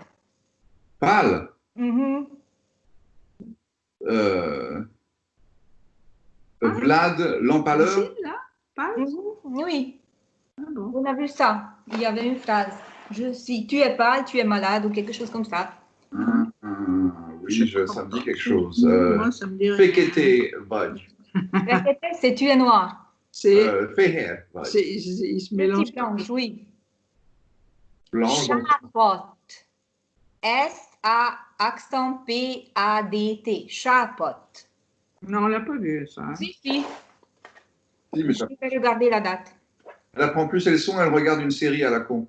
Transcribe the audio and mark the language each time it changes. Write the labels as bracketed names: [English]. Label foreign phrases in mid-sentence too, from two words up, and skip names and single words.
[French] Pâle. Vlad l'empaleur. Oui. Ah bon. On a vu ça. Il y avait une phrase. Tu es pâle, tu es malade ou quelque chose comme ça. Oui, ça me dit quelque chose. Moi, ça me dit rien. [Hungarian] Fekete vagy. Fekete, [French] c'est tu es noir. C'est [Hungarian] fehér vagy. [French] Il se mélange. Blanche, oui. Blanche. [Hungarian] Sápot. S-A, accent P-A-D-T. Sápot. [French] Non, on l'a pas vu, ça. Hein? Si. Si, mais ça... Je vais regarder la date. Elle apprend plus ses leçons, elle regarde une série à la con.